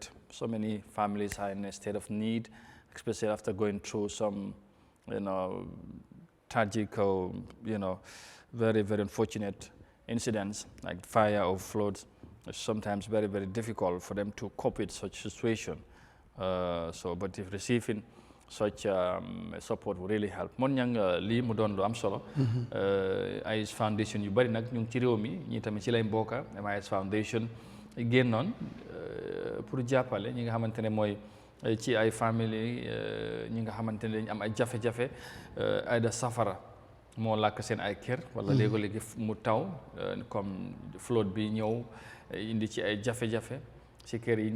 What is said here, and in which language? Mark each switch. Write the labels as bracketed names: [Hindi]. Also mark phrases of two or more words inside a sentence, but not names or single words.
[English] So many families are in a state of need, especially after going through some, tragic or, very, very unfortunate incidents like fire or floods. It's sometimes very, very difficult for them to cope with such situation. But if receiving such support will really help. [Wolof] Mon ñang li mu doon lu am solo. MIS Foundation yu bari nag ñu ngi ci réew mi ñi tamit ci lay mbokka. MIS Foundation génnoon pour jàppale ñi nga xamante ne mooy ci ay famille ñi nga xamante ne dañu am ay jafe-jafe ay da safara moo làkk seen ay kër wala léegi mu taw comme flood bi ñëw indi ci ay jafe-jafe ci kër yi